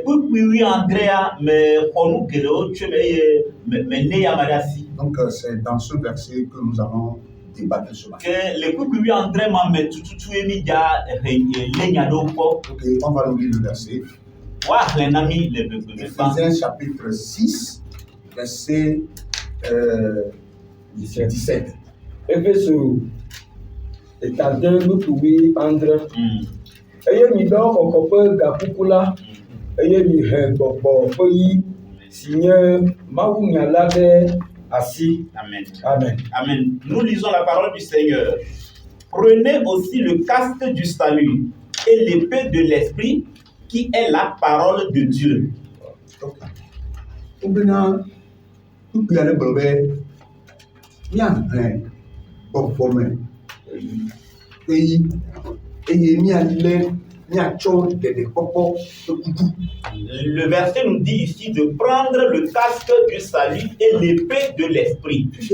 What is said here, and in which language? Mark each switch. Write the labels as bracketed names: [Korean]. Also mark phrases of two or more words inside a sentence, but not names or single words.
[French] Donc, c'est dans ce verset que nous allons débattre ce matin. Ok, on va nous lire le verset. Éphésiens chapitre 6, verset 17. [Ewe] Efeso etadin nukuwi andre. Eye mi dɔ kɔkɔƒe gakuku la, eye mi he gbɔgbɔ ƒe yi si nye mawunyala ɖe asi. Amen. Amen. Amen. [French] Nous lisons la parole du Seigneur. Prenez aussi le casque du salut et l'épée de l'esprit qui est la parole de Dieu. Le verset nous dit ici de prendre le casque du salut et l'épée de l'esprit.